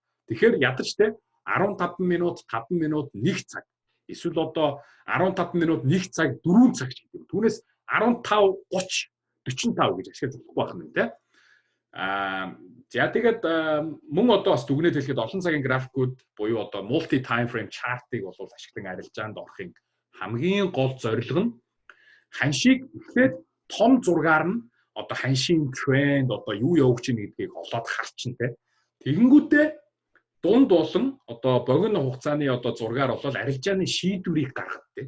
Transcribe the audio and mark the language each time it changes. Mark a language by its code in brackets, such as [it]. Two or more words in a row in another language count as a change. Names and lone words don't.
[mn] Тэгэхээр ядарч те 15 минут, 5 минут, 1 цаг. Эсвэл одоо 15 минут, 1 цаг, 4 цаг ч гэдэг. Түүнээс 15, 30, 45 гэж ашиглаж болохгүй байх нь те. За тэгээд мөн одоо бас дүгнэлт хэлэхэд олон цагийн графикууд буюу одоо [en] multi time frame chart- [mn] ыг бол ашиглан арилжаанд орохын хамгийн гол зорилго нь ханшийг эхлээд том зургаар нь одоо ханшийн тренд одоо юу явж байна гэдгийг олоод харчин те. Тэгэнгүүтээ дунд болон одоо богино хугацааны одоо зургаар болол арилжааны шийдвэрийг гаргах те.